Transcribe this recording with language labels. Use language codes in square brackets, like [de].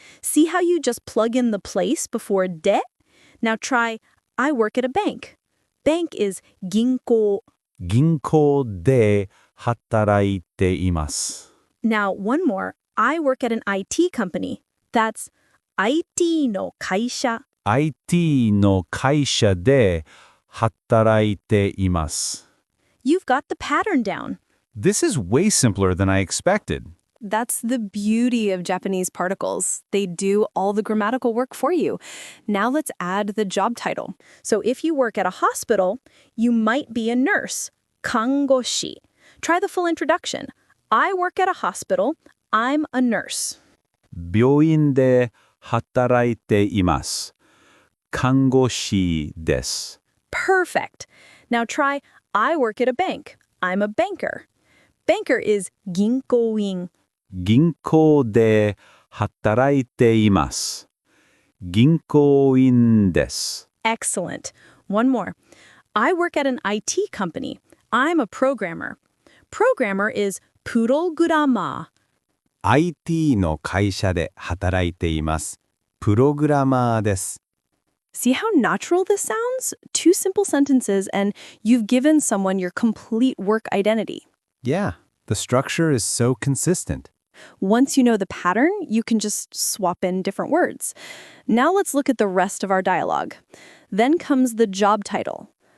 [en] See how you just plug in the place before de? Now try I work at a bank. Bank is Ginkō. [ja] 銀行で働いています。 [en] Now, one more. I work at an IT company. That's IT の会社. [ja] IT の会社で働いています。 [en] You've got the pattern down. This is way simpler than I expected. That's the beauty of Japanese particles. They do all the grammatical work for you. Now let's add the job title. So if you work at a hospital, you might be a nurse. Kankoshi. Try the full introduction. I work at a hospital. I'm a nurse. [ja] 病院で働いています。看護師です。 [en] Perfect. Now try I work at a bank. I'm a banker. Banker is Ginkōin. [ja] 銀行で働いています。銀行員です。 [en] Excellent. One more. I work at an IT company. I'm a programmer. Programmer is purogrammer. [ja] IT の会社で働いています。プログラマーです。 [en] See how natural this sounds? Two simple sentences and you've given someone your complete work identity. Yeah, the structure is so consistent. Once you know the pattern, you can just swap in different words. Now let's look at the rest of our dialogue. Then comes the job title.